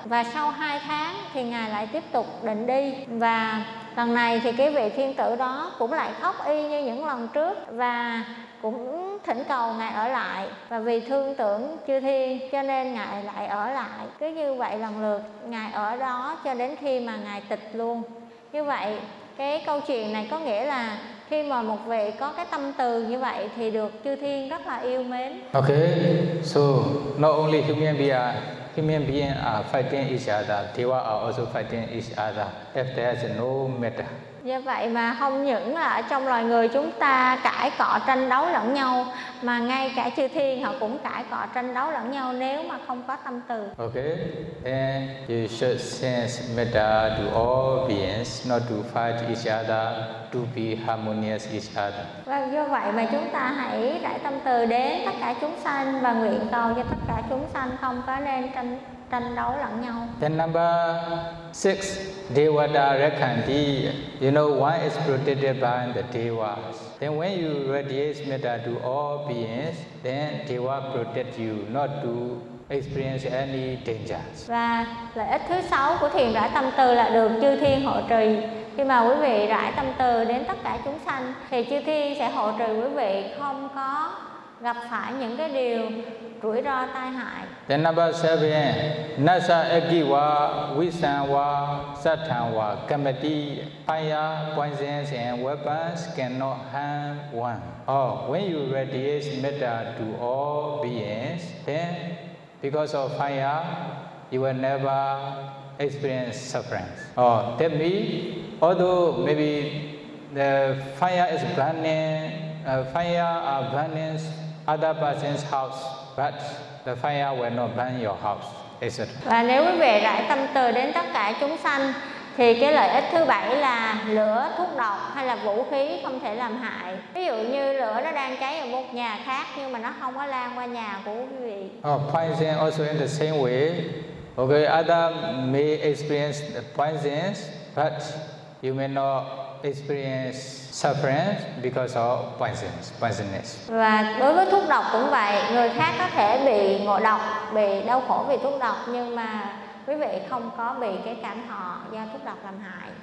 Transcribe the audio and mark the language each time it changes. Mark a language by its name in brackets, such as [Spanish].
[Vietnamese] Và sau 2 tháng thì ngài lại tiếp tục định đi. Và lần này thì cái vị thiên tử đó cũng lại khóc y như những lần trước và cũng thỉnh cầu ngài ở lại. Và vì thương tưởng chư thiên cho nên ngài lại ở lại. Cứ như vậy lần lượt ngài ở đó cho đến khi mà ngài tịch luôn. Như vậy cái câu chuyện này có nghĩa là khi mà một vị có cái tâm từ như vậy thì được chư thiên rất là yêu mến. [English] Ok, so not only human beings are fighting each other, Deva are also fighting each other if there is no matter. [Vietnamese] Do vậy mà không những là trong loài người chúng ta cãi cọ tranh đấu lẫn nhau mà ngay cả chư thiên họ cũng cãi cọ tranh đấu lẫn nhau nếu mà không có tâm từ. [English] Okay, and you should sense metta to all beings, not to fight each other, to be harmonious each other. [Vietnamese] Và do vậy mà chúng ta hãy rải tâm từ đến tất cả chúng sanh và nguyện cầu cho tất cả chúng sanh không có nên tranh đấu lẫn nhau. [English] Then number 6, [Pali] Devata Rakhanti. [English] You know, one is protected by the Devas. Then when you radiate metta to all beings, then Deva protect you not to experience any dangers. [Vietnamese] Và lợi ích thứ 6 của thiền rải tâm từ là được chư thiên hộ trì. Khi mà quý vị rải tâm từ đến tất cả chúng sanh thì chư thiên sẽ hộ trì quý vị không có gặp phải những cái điều rủi ro tai hại. [English] Then number 7, [Pali] Nasa Ekiwa, Visanwa, Satanwa, Kamati, [English] Fire, Poisons and Weapons cannot harm one. Oh, when you radiate metta to all beings, then because of fire, you will never experience suffering. Oh, that means, although maybe the fire is burning, fire are burning other person's house, but the fire will not burn your house, is it? [Vietnamese] Và nếu quý vị rải tâm từ đến tất cả chúng sanh, thì cái lợi ích thứ 7 là lửa, thuốc độc hay là vũ khí không thể làm hại. Ví dụ như lửa nó đang cháy ở một nhà khác nhưng mà nó không có lan qua nhà của quý vị. [English] Oh, poison also in the same way. Okay, other may experience the poisons, but you may not experience suffering because of poisonous. [Vietnamese] Và đối với thuốc độc cũng vậy, người khác có thể bị ngộ độc, bị đau khổ vì thuốc độc nhưng mà quý vị không có bị cái cảm thọ do thuốc độc làm hại.